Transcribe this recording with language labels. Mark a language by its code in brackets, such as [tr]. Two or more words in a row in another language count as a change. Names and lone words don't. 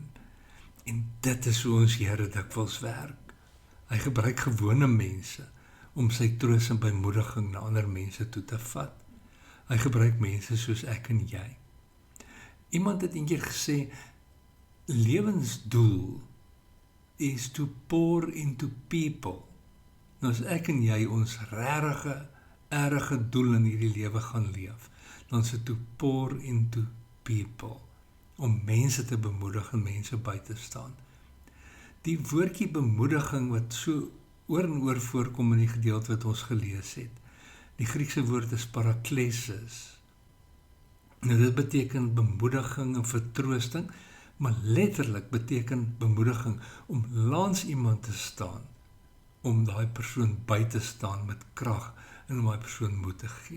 [af] En dit is hoe ons Here dikwels werk. Hy gebruik gewone mense om sy troos en bemoediging na ander mense toe te vat. Hy gebruik mense soos ek en jy. Iemand het eendag gesê, lewensdoel is [en] to pour into people. [af] Nou as ek en jy ons erge doel in hierdie lewe gaan leef, dan is dit [en] to pour into people, [af] om mense te bemoedig en mense by te staan. Die woordjie bemoediging wat so oor en oor voorkom in die gedeelte wat ons gelees het, die Griekse woord is paraklesis. Nou dit beteken bemoediging en vertroosting, maar letterlik beteken bemoediging om langs iemand te staan, om daai persoon by te staan met krag en om daai persoon moed te gee.